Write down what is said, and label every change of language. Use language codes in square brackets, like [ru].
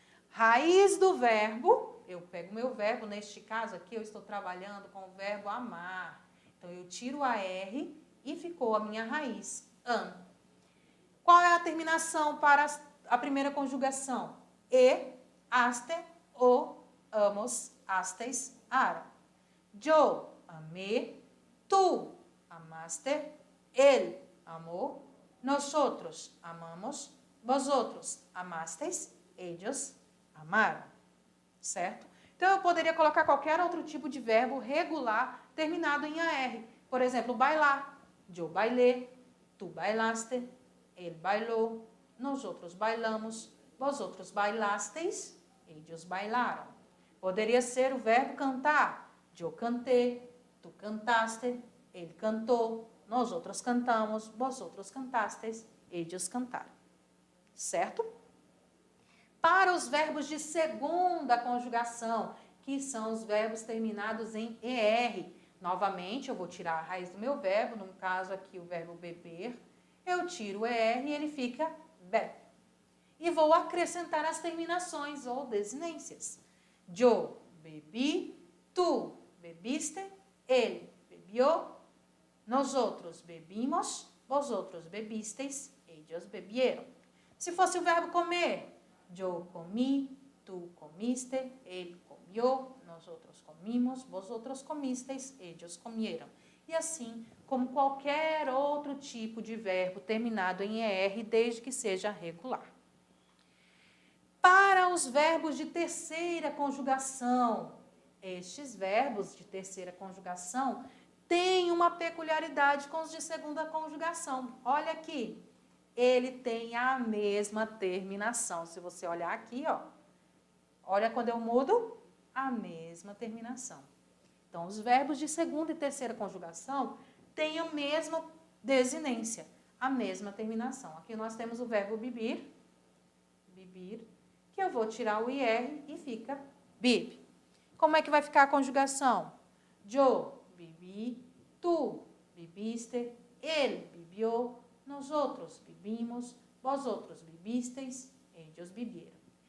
[pt] Raiz do verbo, eu pego meu verbo, neste caso aqui eu estou trabalhando com o verbo amar. Então, eu tiro a R e ficou a minha raiz, am. Qual é a terminação para a primeira conjugação? E, aste, o, amos, astes, ara. [es] Yo amé, tu amaste, él amó, nosotros amamos, vosotros amasteis, ellos amaram. [pt] Certo? Então, eu poderia colocar qualquer outro tipo de verbo regular terminado em AR. Por exemplo, bailar. [es] Yo bailé, tu bailaste, él bailó, nosotros bailamos, vosotros bailasteis, ellos bailaram. [pt] Poderia ser o verbo cantar. [es] Yo canté, tu cantaste, él cantó, nosotros cantamos, vosotros cantasteis, ellos cantaram. [pt] Certo? Para os verbos de segunda conjugação, que são os verbos terminados em ER. Novamente, eu vou tirar a raiz do meu verbo, no caso aqui o verbo beber. Eu tiro o ER e ele fica be. E vou acrescentar as terminações ou desinências. [es] Yo bebi, tu bebiste, él bebió, nosotros bebimos, vosotros bebisteis, ellos bebieron. [pt] Se fosse o verbo comer, [es] yo comí, tu comiste, él comió, nosotros comimos, vosotros comisteis, ellos comieron. [pt] E assim como qualquer outro tipo de verbo terminado em ER, desde que seja regular. Para os verbos de terceira conjugação, estes verbos de terceira conjugação têm uma peculiaridade com os de segunda conjugação. Olha aqui, ele tem a mesma terminação. Se você olhar aqui, ó, olha quando eu mudo, a mesma terminação. Então, os verbos de segunda e terceira conjugação têm a mesma desinência, a mesma terminação. Aqui nós temos o verbo beber, que eu vou tirar o IR e fica bebe. Como é que vai ficar a conjugação? [es] Yo bebi, tu bebiste, él bebió, nosotros bebimos, vosotros bebisteis, ellos bebieron.